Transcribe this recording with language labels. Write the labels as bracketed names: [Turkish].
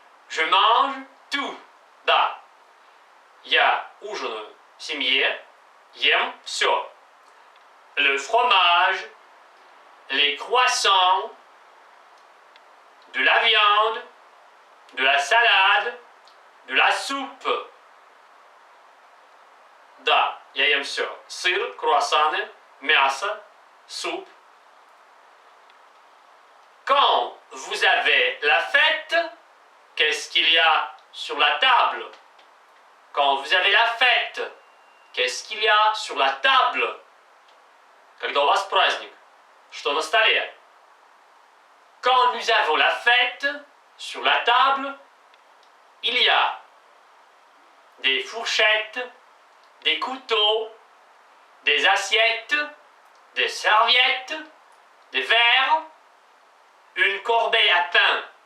[French] Je mange tout. [Russian] Да. Я ужинаю в семье. Ем все. [French] Le fromage, les croissants, de la viande, de la salade, de la soupe. [Russian] Да, я ем все. Сыр, круассаны, мясо, soupe. [French] Quand vous avez la fête, qu'est-ce qu'il y a sur la table? Quand vous avez la fête, qu'est-ce qu'il y a sur la table? [Russian] Когда у вас праздник, что на столе? [French] Quand nous avons la fête, sur la table, il y a des fourchettes, des couteaux, des assiettes, des serviettes, des verres, une corbeille à pain.